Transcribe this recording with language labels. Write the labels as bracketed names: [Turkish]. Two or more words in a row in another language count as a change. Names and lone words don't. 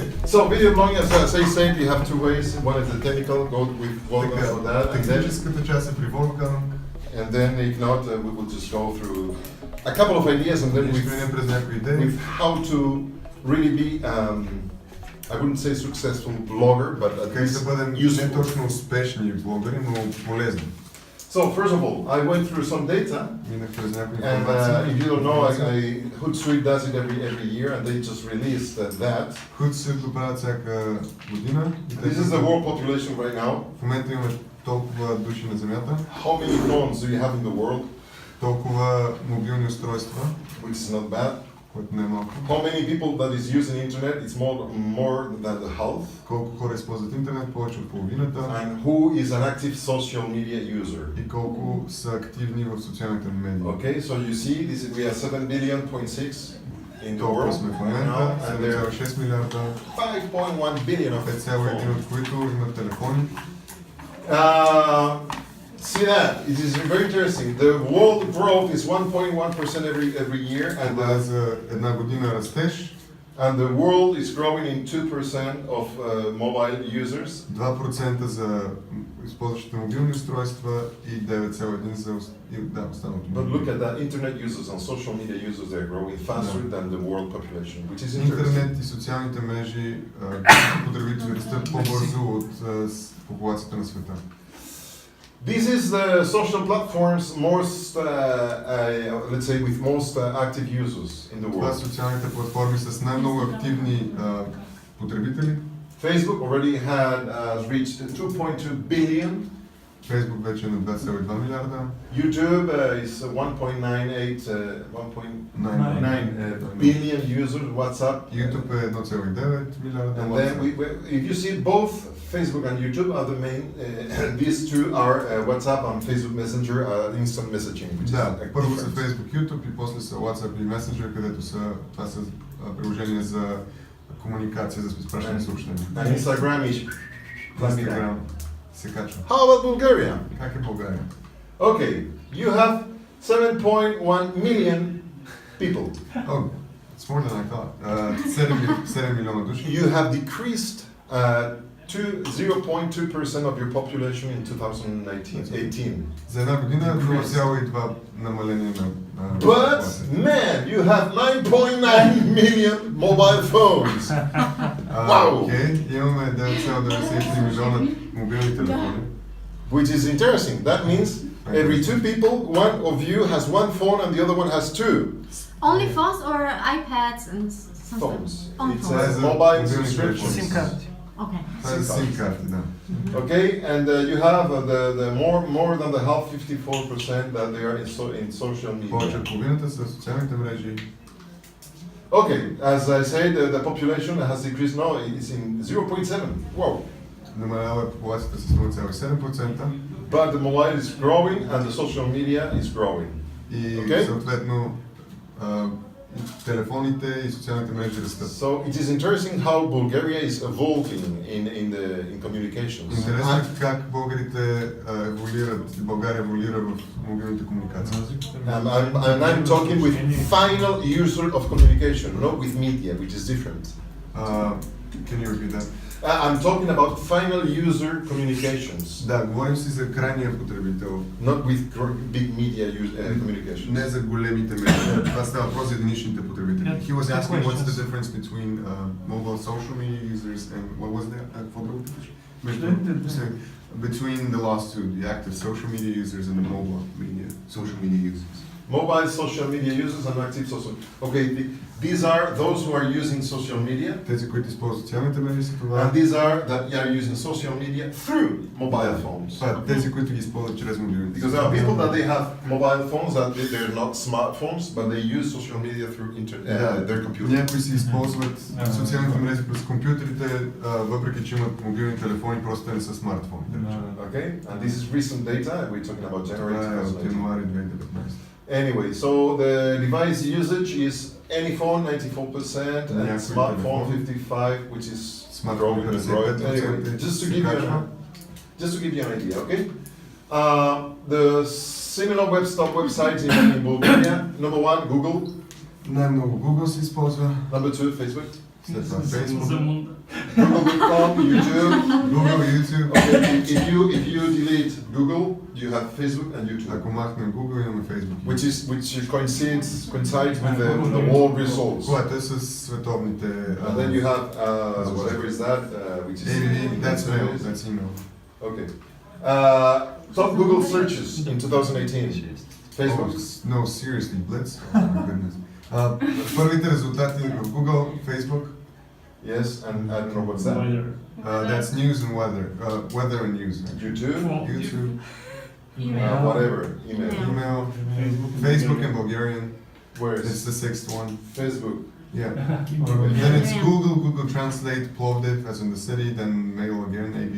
[English] So video blogging, as I said, you have two ways. One is the technical, go with Volga for that, [Bulgarian] Техническата част е при Volga. [English] and then if not, we will just go through a couple of ideas and then with how to really be, I wouldn't say successful blogger, but at [Bulgarian] Как да [English] least [Bulgarian] бъдем не [English] useful. [Bulgarian] точно успешни блогъри, но полезни. [English] So first of all, I went through some data, [Bulgarian] Минах през някои [English] and [Bulgarian] информации. [English] if you don't know, Hootsuite does it every year, and they just released that. [Bulgarian] Hootsuite го правят всяка година. [English] This is the world population right now. [Bulgarian] В момента имаме толкова души на Земята, [English] How many phones do you have in the world? [Bulgarian] толкова мобилни устройства, [English] Which is not bad. [Bulgarian] което не е малко. [English] How many people that is using internet? It's more than the half. [Bulgarian] Колко хора използват интернет, повече от половината. [English] And who is an active social media user? [Bulgarian] И колко са активни в социалните медии. [English] Okay, so you see, we are 7.6 billion in the [Bulgarian] Толкова [English] world [Bulgarian] сме в [English] right [Bulgarian] момента, [English] now, and there are [Bulgarian] 7,6 милиарда, [English] 5.1 billion of [Bulgarian] 5,1 от които имат телефони. [English] See that? It is very interesting. The world growth is 1.1% every year, and [Bulgarian] Това е за една година растеж. [English] the world is growing in 2% of mobile users. [Bulgarian] 2% за използващите мобилни устройства и 9,1% за останалото. [English] But look at that, internet users and social media users, they're growing faster than the world population, which is interesting. [Bulgarian] Интернет и социалните мрежи потребители растат по-бързо от популацията на света. [English] This is the social platforms most, let's say, with most active users in the [Bulgarian] Това [English] world. [Bulgarian] са социалните платформи с най-много активни потребители. [English] Facebook already had reached 2.2 billion. [Bulgarian] Facebook вече е на 2,2 милиарда. [English] YouTube is 1.9 billion users. WhatsApp. [Bulgarian] YouTube е 1,9 милиарда. [English] And then if you see both Facebook and YouTube are the main, these two are WhatsApp and Facebook Messenger, instant messaging. Which [Bulgarian] Да, [English] is [Bulgarian] първо са [English] different. [Bulgarian] Facebook, YouTube и после са WhatsApp и Messenger, където това са приложения за комуникация, за изпращане съобщения. [English] And Instagram is [Bulgarian] Instagram се качва. [English] How about Bulgaria? [Bulgarian] Как е България? [English] Okay, you have 7.1 million people. Oh, it's more than I thought. [Bulgarian] 7 милиона души. [English] You have decreased to 0.2% of your population in 2018. [Bulgarian] За една година 0,2 намаление на [English] But [Bulgarian] популацията. [English] man, you have 9.9 million mobile phones. Wow! [Bulgarian] Окей, имаме 9,93 милиона мобилни телефони. [English] Which is interesting. That means every two people, one of you has one phone and the other one has two Only phones or iPads and something? phones. On It's phones. a mobile Mobile subscription. [Bulgarian] SIM карти. [English] Okay. [Bulgarian] Това е SIM карти, да. [English] Okay, and you have the more than the half, 54% that they are in social [Bulgarian] Повече [English] media. [Bulgarian] от половината са социалните мрежи. [English] Okay, as I said, the population has decreased now. It's in 0.7. Wow! [Bulgarian] Намалява популацията с 0,7%. [English] But the mobile is growing and the social media is growing. [Bulgarian] И [English] Okay. [Bulgarian] съответно телефоните и социалните мрежи растат. [English] So it is interesting how Bulgaria is evolving in communications. [Bulgarian] Интересно е как българите еволюират, България еволюира в мобилните комуникации. [English] And I'm talking with final user of communication, not with media, which is different. Can you repeat that? I'm talking about final user communications, [Bulgarian] Да, говорим си за крайния потребител, not with big media communications. не за големите медии. Това става въпрос за единичните потребители. [English] He was asking what's the difference between mobile social media users and what was that? [Bulgarian] Какво друго питаш? [English] Between the last two, the active social media users and the mobile media social media users. Mobile social media users and active social. Okay, these are those who are using social media, [Bulgarian] Тези, които използват социалните мрежи са това. [English] and these are that are using social media through mobile phones. [Bulgarian] Това тези, които ги използват чрез мобилните. [English] Because there are people that they have mobile phones that they're not smartphones, but they use social media through their computer. [Bulgarian] Някои си използват социалните мрежи през компютрите, въпреки че имат мобилни телефони, просто те не са смартфони. [English] Okay, and this is recent data. We're talking about January [Bulgarian] Това е от 2019. януари 2019. [English] Anyway, so the device usage is any phone 94% and Yeah, smartphone telephone. 55%, which is Smartphone growing and growing. 55%. Anyway, just to give you an idea, okay? The similar websites in Bulgaria. Number one, Google. [Bulgarian] Най-много Google се използва. [English] Number two, Facebook. [Bulgarian] След това Facebook, [English] Google.com, YouTube. [Bulgarian] Google, YouTube. [English] Okay, if you delete Google, you have Facebook and YouTube, [Bulgarian] Ако махнем Google, имаме Facebook. [English] which coincides with the world results. Което е с световните... And then you have whatever is that, which is That's mail, that's email. Okay. Top Google searches in 2018. Facebook. Oh, no, seriously, Blitz? Oh my goodness. [Bulgarian] Първите резултати в Google, Facebook. [English] Yes, and I don't know what's that. That's news and weather. Weather and news. YouTube. YouTube. Whatever. Email. Email. Facebook in Bulgarian. Where It's is the sixth one. Facebook? Yeah. Then it's Google, Google Translate, Plovdiv as in the city, then mail again, ABV.